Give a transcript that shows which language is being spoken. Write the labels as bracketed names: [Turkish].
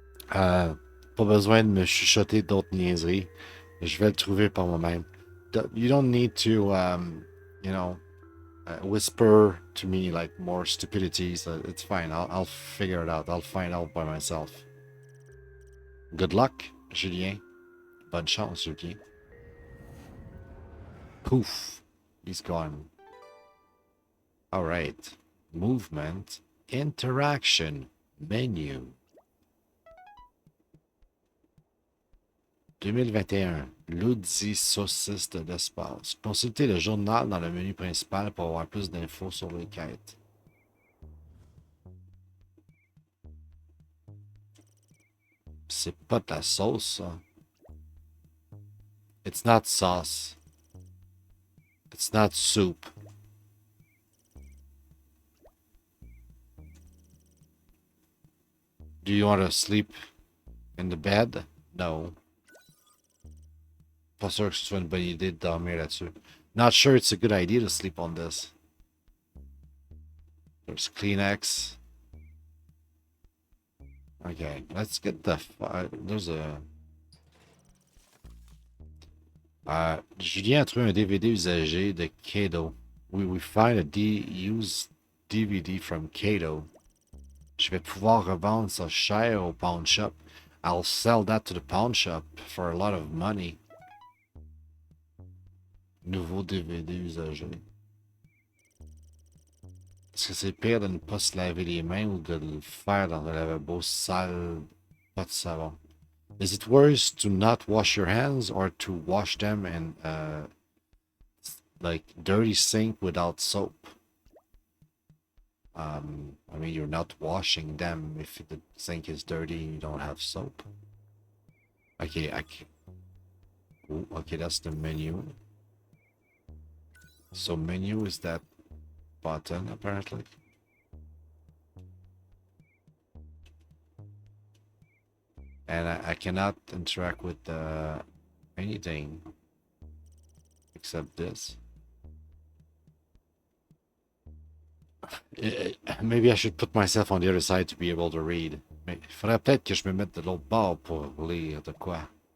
[French] Pas besoin de me chuchoter d'autres niaiseries. Je vais le trouver par moi-même. [English] You don't need to, you know, whisper to me like more stupidities. It's fine. I'll figure it out. I'll find out by myself. Good luck, Julien. [French] Bonne chance, Julien. [English] Poof. He's gone. All right. Movement. Interaction. Menu. [French] 2021. L'Audi saucisse de l'espace. Consultez le journal dans le menu principal pour avoir plus d'infos sur les quêtes. C'est pas de la sauce, ça. [English] It's not sauce. It's not soup. Do you want to sleep in the bed? No. [French] Pas sûr que ce soit une bonne idée de dormir là-dessus. [English] Not sure it's a good idea to sleep on this. There's Kleenex. Okay, let's get the... there's a... [French] Julien a trouvé un DVD usagé de Kato. [English] We find a used DVD from Kato. [French] Je vais pouvoir revendre ça cher au pawn shop. [English] I'll sell that to the pawn shop for a lot of money. [French] Nouveau DVD usagé. Est-ce que c'est pire de ne pas se laver les mains ou de le faire dans un lavabo sale, pas de savon? [English] Is it worse to not wash your hands or to wash them in like dirty sink without soap? I mean, you're not washing them if the sink is dirty and you don't have soap. Okay, okay, that's the menu. So menu is that button, apparently. And I cannot interact with anything except this. Maybe I should put myself on the other side to be able to read. [French] Mais il faudrait peut-être que je me mette de l'autre bord pour lire de quoi.